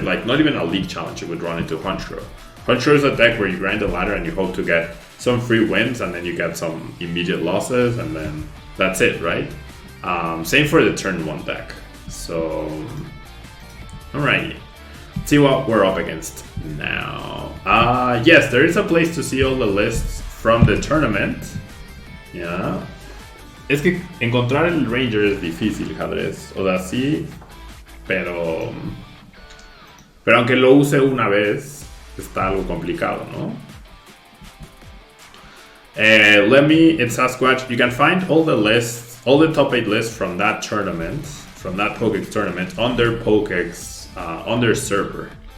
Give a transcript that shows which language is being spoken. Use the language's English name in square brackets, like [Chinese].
[English] Like, not even a league challenge you would run into Honchkrow. Honchkrow is a deck where you grind the ladder and you hope to get some free wins and then you get some immediate losses and then that's it, right? Same for the turn 1 deck. So, alrighty. Let's see what we're up against now. Yes, there is a place to see all the lists from the tournament. Yeah. [Spanish] Es que encontrar el Ranger es difícil, Jadres. O sea, sí, pero aunque lo use una vez, está algo complicado, ¿no? [English] It's Sasquatch. You can find all the lists, all the top 8 lists from that tournament, from that POKEX tournament, on their POKEX, on their server.